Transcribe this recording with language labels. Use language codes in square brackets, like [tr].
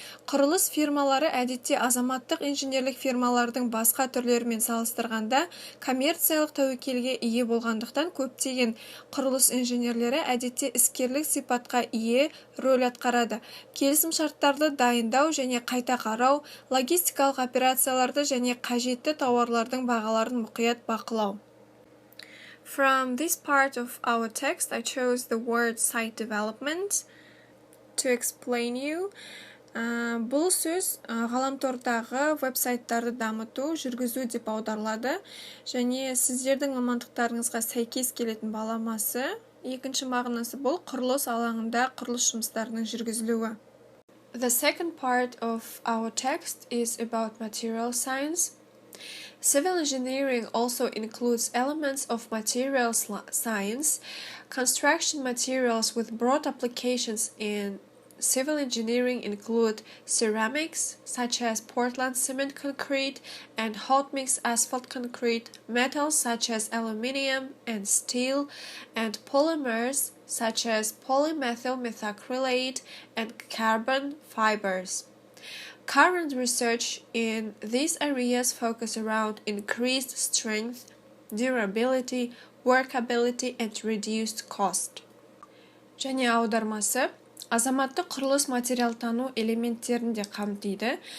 [kk] Құрылыс фирмалары әдетте азаматтық инженерлік фирмалардың басқа түрлерімен салыстырғанда коммерциялық тәуекелге ие болғандықтан көптеген құрылыс инженерлері әдетте іскерлік сипатқа ие рөл атқарады. Келісім шарттарды дайындау және қайта қарау, логистикалық операцияларды және қажетті тауарлардың бағаларын мұқият бақылау. [en] From this part of our text, I chose the word site development to explain you. [kk] Бұл сөз ғаламтордағы веб-сайттарды дамыту, жүргізу деп аударылады, және сіздердің мамандықтарыңызға сәйкес келетін баламасы. Екінші мағынасы бұл құрылыс алаңында құрылыс жұмыстарының жүргізілуі. [en] The second part of our text is about material science. Civil engineering also includes elements of materials science, construction materials with broad applications in civil engineering include ceramics, such as Portland cement concrete and hot mix asphalt concrete, metals such as aluminum and steel, and polymers such as polymethyl methacrylate and carbon fibers. Current research in these areas focus around increased strength, durability, workability, and reduced cost. [kk] Және аудармасы азаматтық құрылыс материалтану элементтерін де қамтиды.